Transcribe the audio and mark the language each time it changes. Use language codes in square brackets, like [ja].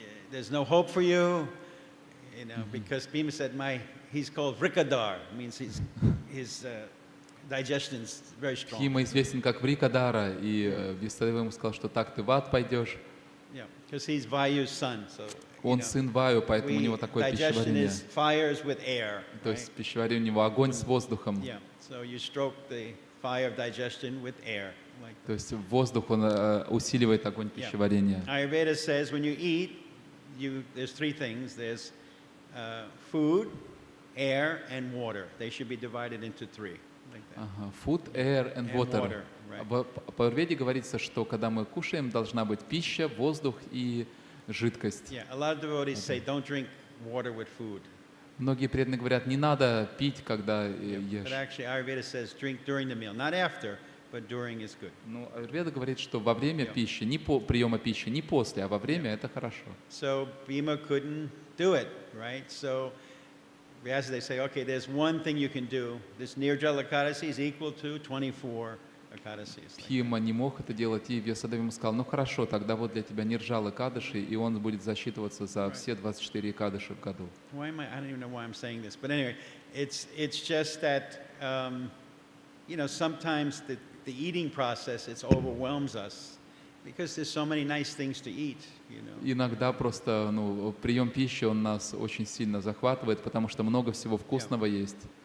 [en] There's no hope for you." Because Bhima said, he's called Vrikadar. Means his digestion is very strong. [ru] Бима известен как Врикадара, и Вьясадева ему сказал, что так ты в ад пойдешь. [en] Yeah, because he's Vayu's son. So [ru] Он сын Ваю, поэтому у него такое [en] digestion [ru] пищеварение. [en] is fires with air. [ru] То есть пищеварение у него огонь с воздухом. [en] Yeah. So you stroke the fire of digestion with air. Like [ru] То есть воздух, он усиливает огонь пищеварения. [en] Ayurveda says when you eat, there's three things. There's food, air, and water. They should be divided into three. Like that. Ага. Food, air and water. water, right. [ru] По аюрведе говорится, что когда мы кушаем, должна быть пища, воздух и жидкость. [en] Yeah, a lot of devotees say don't drink water with food. [ru] Многие преданные говорят, не надо пить, когда [en] But [ru] ешь. [en] actually Ayurveda says drink during the meal, not after, but during is good. [ru] Но аюрведа говорит, что во время пищи, не приема пищи, не после, а во время это хорошо. [en] So Bhima couldn't do it, right? So they say, okay, there's one thing you can do. This Nirjala Ekadasi is equal to 24 Ekadasis. [ru] Бхима не мог это делать, и Вьясадева ему сказал, ну хорошо, тогда вот для тебя Нирджала Кадыши, и он будет засчитываться за все 24 Кадыши в году. [en] I don't even know why I'm saying this, but anyway, it's just that sometimes the eating process it overwhelms us because there's so many nice things to eat. [ru] Иногда просто прием пищи, он нас очень сильно захватывает, потому что много всего вкусного есть.